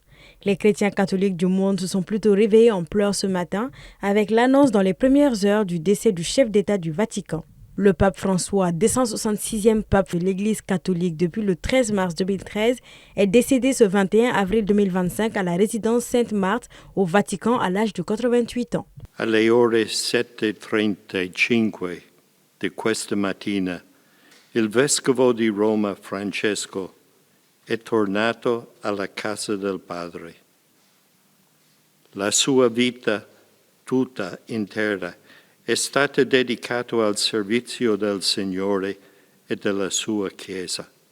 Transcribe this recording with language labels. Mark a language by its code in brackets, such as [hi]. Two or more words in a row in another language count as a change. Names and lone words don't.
[fr] Les chrétiens catholiques du monde se sont plutôt réveillés en pleurs ce matin avec l'annonce dans les premières heures du décès du chef d'État du Vatican. Le pape François, 266e pape de l'Église catholique depuis le 13 mars 2013, est décédé ce 21 avril 2025 à la résidence Sainte-Marthe au Vatican à l'âge de 88 ans. [it] Alle ore 7:35 di questa mattina, il vescovo di Roma Francesco è tornato alla casa del Padre. La sua vita tutta intera è stata dedicata al servizio del Signore e della sua Chiesa.